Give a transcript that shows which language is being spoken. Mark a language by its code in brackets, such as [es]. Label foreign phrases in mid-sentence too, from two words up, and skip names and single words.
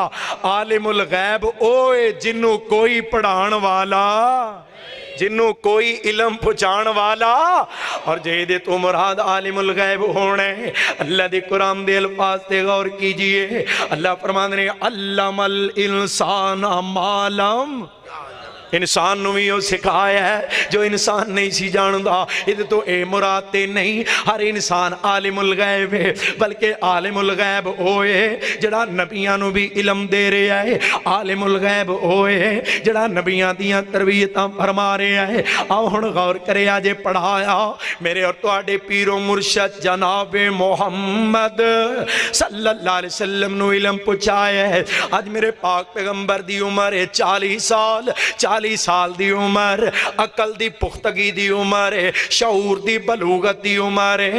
[pa] عالم الغیب اوے جنوں کوئی پڑھان والا، جنوں کوئی علم پہنچان والا، اور جہدے تو مراد عالم الغیب ہونے۔ اللہ دے قرآن دے الفاظ تے غور کیجئے، اللہ فرمان رہے [ar] علم الانسان ما لم، [pa] انسان نو بھی وہ سکھایا ہے جو انسان نہیں سی جاندا۔ یہ تو اے مراد تے نہیں ہر انسان عالم الغیب ہے، بلکہ عالم الغیب ہوئے جڑا نبیاں نو بھی علم دے رہا ہے، عالم الغیب ہوئے جڑا نبیاں دیاں تربیتاں فرما رہا ہے۔ آؤ ہن غور کرے آجے پڑھایا میرے اور تواڈے پیر و مرشد جناب محمد [ar] صلی اللہ علیہ وسلم [pa] نو علم پہنچایا ہے۔ آج میرے پاک پیغمبر دی عمر ہے 40 سال، 40 سال دی عمر، عقل دی پختگی دی عمر ہے، شعور دی بلوغت دی عمر ہے۔